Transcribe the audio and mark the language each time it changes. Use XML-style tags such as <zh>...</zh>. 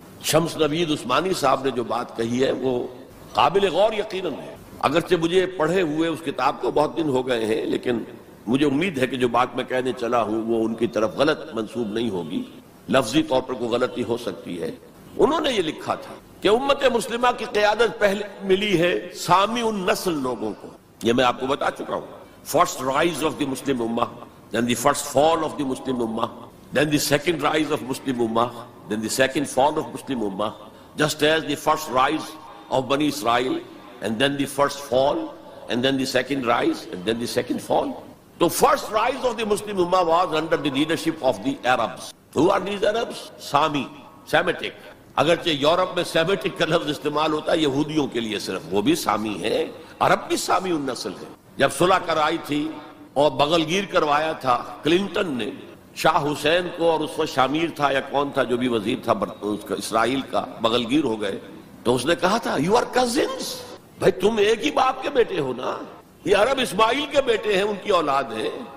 <ur>شمس نوید عثمانی صاحب نے جو بات کہی ہے وہ قابل غور یقیناً ہے، اگرچہ مجھے پڑھے ہوئے اس کتاب کو بہت دن ہو گئے ہیں، لیکن مجھے امید ہے کہ جو بات میں کہنے چلا ہوں وہ ان کی طرف غلط منسوب نہیں ہوگی، لفظی طور پر کوئی غلطی ہو سکتی ہے۔ انہوں نے یہ لکھا تھا کہ امت مسلمہ کی قیادت پہلے ملی ہے سامی النسل لوگوں کو، یہ میں آپ کو بتا چکا ہوں،</ur> <en>First rise of the Muslim Ummah, then the first fall of the Muslim Ummah, then the second rise of Muslim Ummah, then the second fall of Muslim Ummah, just as the first rise of Bani Israel, and then the first fall, and then the second rise, and then the second fall. The first rise of the Muslim Ummah was under the leadership of the Arabs. Who are these Arabs? Sami, Semitic.</en> <ur>اگرچہ Europe میں Semitic کا لفظ استعمال ہوتا ہے یہودیوں کے لیے صرف، وہ بھی سامی ہے، عرب بھی سامی النسل ہے۔ جب صلح کرائی تھی اور بغل گیر کروایا تھا کلنٹن نے شاہ حسین کو، اور اس وقت شامیر تھا یا کون تھا جو بھی وزیر تھا اسرائیل کا، بغل گیر ہو گئے، تو اس نے کہا تھا</ur> <en>you are cousins,</en> <ur>بھائی تم ایک ہی باپ کے بیٹے ہو نا، یہ عرب اسماعیل کے بیٹے ہیں، ان کی اولاد ہیں،</ur>